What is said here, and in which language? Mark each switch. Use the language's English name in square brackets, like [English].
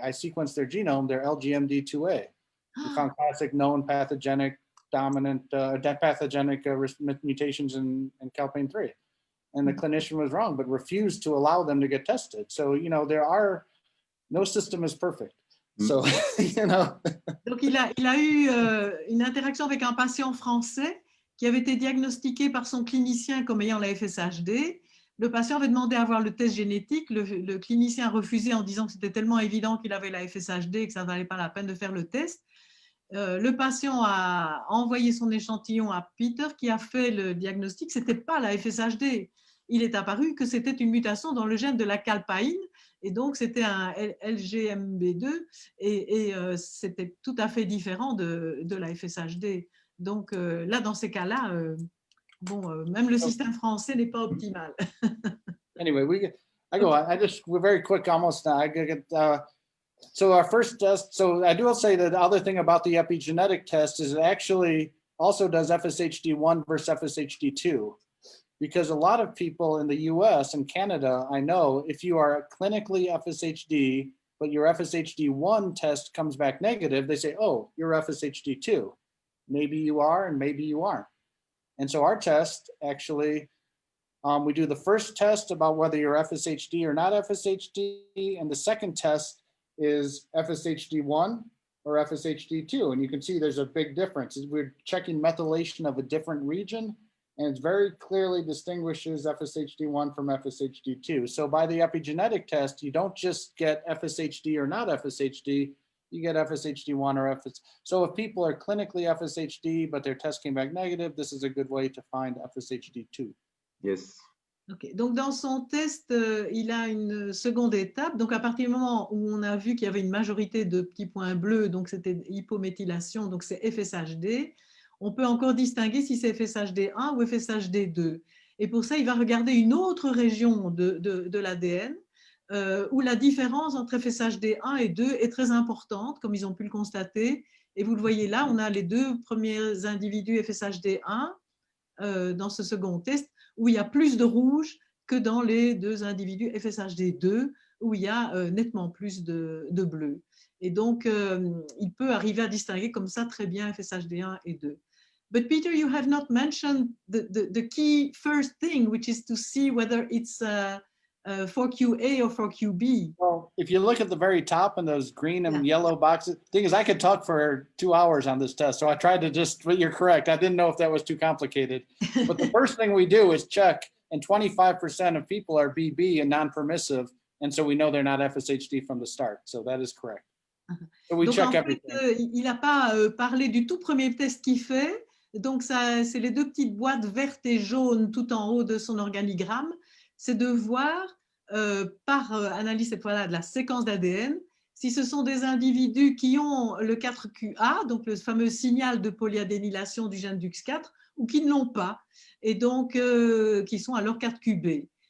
[English] I sequenced their genome, they're LGMD2A. We found classic known pathogenic dominant, pathogenic mutations in calpain 3. And the clinician was wrong, but refused to allow them to get tested. So, you know, no system is perfect. So, you know. [French] Donc, il a eu une interaction avec un patient français qui avait été diagnostiqué par son clinicien comme ayant la FSHD. Le patient avait demandé à avoir le test génétique. Le clinicien a refusé en disant que c'était tellement évident qu'il avait la FSHD que ça ne valait pas la peine de faire le test. Le patient a envoyé son échantillon à Peter qui a fait le diagnostic. Ce n'était pas la FSHD. Il est apparu que c'était une mutation dans le gène de la calpaïne Et donc, c'était un LGMB2 et c'était tout à fait différent de la FSHD. Donc, là, dans ces cas-là, même le système français n'est pas optimal. [English] Anyway, we're very quick almost now. So our first test, so I do say that the other thing about the epigenetic test is it actually also does FSHD1 versus FSHD2. Because a lot of people in the US and Canada, I know, if you are clinically FSHD, but your FSHD1 test comes back negative, they say, oh, you're FSHD2. Maybe you are and maybe you aren't. And so our test actually, we do the first test about whether you're FSHD or not FSHD, and the second test is FSHD1 or FSHD2. And you can see there's a big difference. We're checking methylation of a different region, and it very clearly distinguishes FSHD1 from FSHD2. So by the epigenetic test, you don't just get FSHD or not FSHD, you get FSHD1 or FSHD. So if people are clinically FSHD, but their test came back negative, this is a good way to find FSHD2. Yes. Okay. [French] Donc, dans son test, il a une seconde étape. Donc, à partir du moment où on a vu qu'il y avait une majorité de petits points bleus, donc c'était hypométhylation, donc c'est FSHD, on peut encore distinguer si c'est FSHD1 ou FSHD2. Et pour ça, il va regarder une autre région de l'ADN où la différence entre FSHD1 et 2 est très importante, comme ils ont pu le constater. Et vous le voyez là, on a les deux premiers individus FSHD1 dans ce second test, où il y a plus de rouge que dans les deux individus FSHD2, où il y a nettement plus de bleu. Et donc, il peut arriver à distinguer comme ça très bien FSHD1 et 2. [English] But Peter, you have not mentioned the key first thing, which is to see whether it's for QA or for QB. Well, if you look at the very top and those green and yellow boxes, the thing is I could talk for 2 hours on this test. So I tried to but you're correct. I didn't know if that was too complicated. But the first thing we do is check, and 25% of people are BB and non-permissive. And so we know they're not FSHD from the start. So that is correct. So we [French] Donc, [English] check [French] en fait, [English] everything. [French] il n'a pas parlé du tout premier test qu'il fait. Donc, c'est les deux petites boîtes vertes et jaunes tout en haut de son organigramme. C'est de voir par analyse cette fois-là de la séquence d'ADN si ce sont des individus qui ont le 4QA, donc le fameux signal de polyadénylation du gène DUX4, ou qui ne l'ont pas, et donc qui sont alors 4QB.